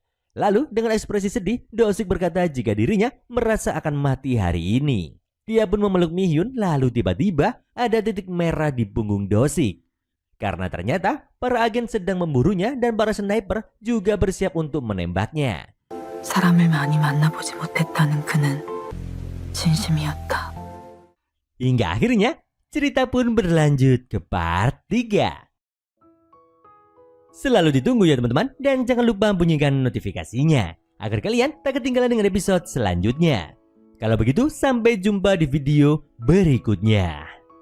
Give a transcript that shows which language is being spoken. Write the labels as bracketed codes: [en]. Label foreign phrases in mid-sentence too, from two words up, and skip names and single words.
[id] Lalu dengan ekspresi sedih, Do-sik berkata jika dirinya merasa akan mati hari ini. Dia pun memeluk Mi-hyun, lalu tiba-tiba ada titik merah di punggung Do-sik. Karena ternyata para agen sedang memburunya dan para sniper juga bersiap untuk menembaknya. [ko] 사람을 많이 만나보지 못했다는 그는 진심이었다. [id] Hingga akhirnya cerita pun berlanjut ke part 3. Selalu ditunggu ya teman-teman, dan jangan lupa bunyikan notifikasinya agar kalian tak ketinggalan dengan episode selanjutnya. Kalau begitu sampai jumpa di video berikutnya.